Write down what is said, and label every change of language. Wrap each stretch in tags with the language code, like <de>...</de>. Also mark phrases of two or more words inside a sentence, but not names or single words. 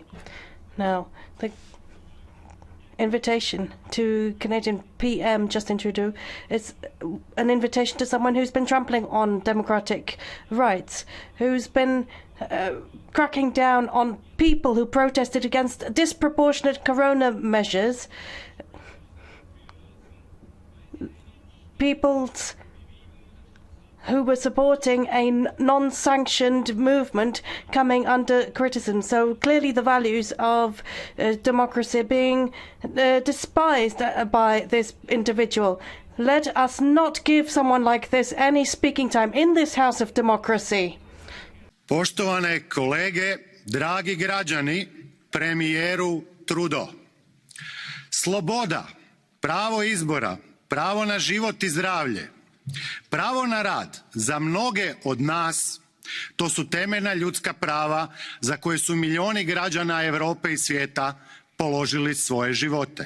<en>Now, the invitation to Canadian PM Justin Trudeau is an invitation to someone who's been trampling on democratic rights, who's been cracking down on people who protested against disproportionate corona measures, peoples who were supporting a non-sanctioned movement coming under criticism. So clearly the values of democracy are being despised by this individual. Let us not give someone like this any speaking time in this House of Democracy.</en> <hr>Poštovane kolege, dragi građani, premijeru Trudeau. Sloboda, pravo izbora, pravo na život i zdravlje, pravo na rad za mnoge od nas, to su temeljna ljudska prava za koje su milijuni građana Europe i svijeta položili svoje živote.</hr>